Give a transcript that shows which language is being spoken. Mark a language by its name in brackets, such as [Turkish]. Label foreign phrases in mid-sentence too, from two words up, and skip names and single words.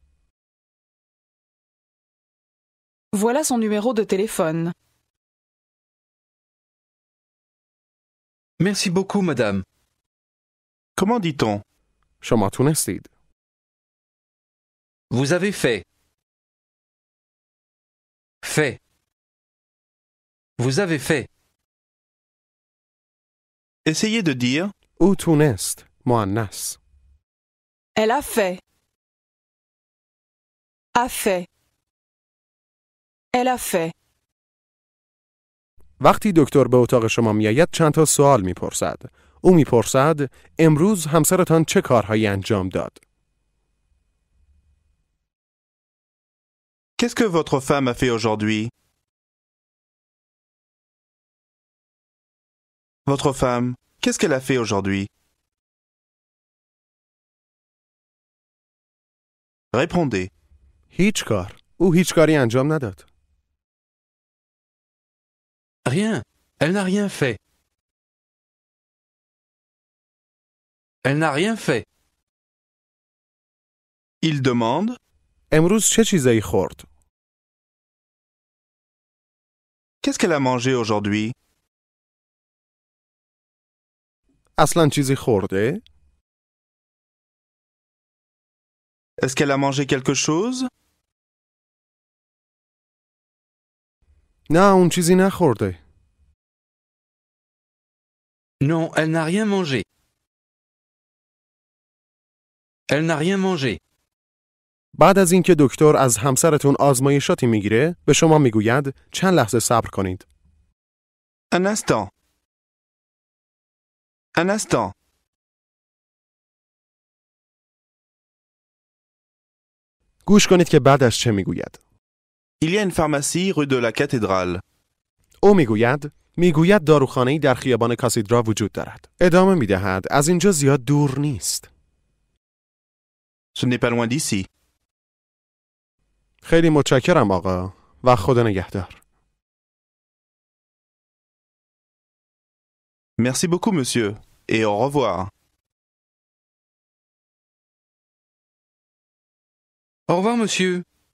[French] Voilà son numéro de téléphone. Merci beaucoup, madame. Comment dit-on? [Persian] شما تونستید. [French] Vous avez fait. Fait. Vous avez fait. Essayez de dire. [Persian] او تونست. مؤنث. [French] Elle a fait. A fait. Elle a fait. [Persian] وقتی دکتر به اتاق شما میآید چند تا سوال میپرسد. او میپرسد امروز همسرتان چه کارهایی انجام داد؟ [French] Qu'est-ce que votre femme a fait aujourd'hui? Votre femme, qu'est-ce qu'elle a fait aujourd'hui? Répondez. [Persian] هیچ کار. او هیچ کاری انجام نداد. [French] Rien. Elle n'a rien fait. Elle n'a rien fait. Il demande. [Persian] امروز چه چیزایی خورد؟ [French] Qu'est-ce qu'elle a mangé aujourd'hui? [Persian] اصلا چیزی خورده؟ [French] Est-ce qu'elle a mangé quelque chose? [Persian] نه اون چیزی نخورده. [French] Non, elle n'a rien mangé. Elle n'a rien mangé. [Persian] بعد از اینکه دکتر از همسرتون آزمایشاتی میگیره به شما میگوید چند لحظه صبر کنید. [French] Un instant. Un instant. [Persian] گوش کنید که بعدش چه میگوید. [French] Il y a une pharmacie rue de la Cathédrale. [Persian] او میگوید داروخانه‌ای در خیابان کاتیدرا وجود دارد. ادامه میدهد از اینجا زیاد دور نیست. [French] Ce n'est pas loin d'ici. [Persian] خیلی متشکرم آقا و خدا نگهدار. [French] Merci beaucoup, monsieur, et au revoir. Au revoir, monsieur.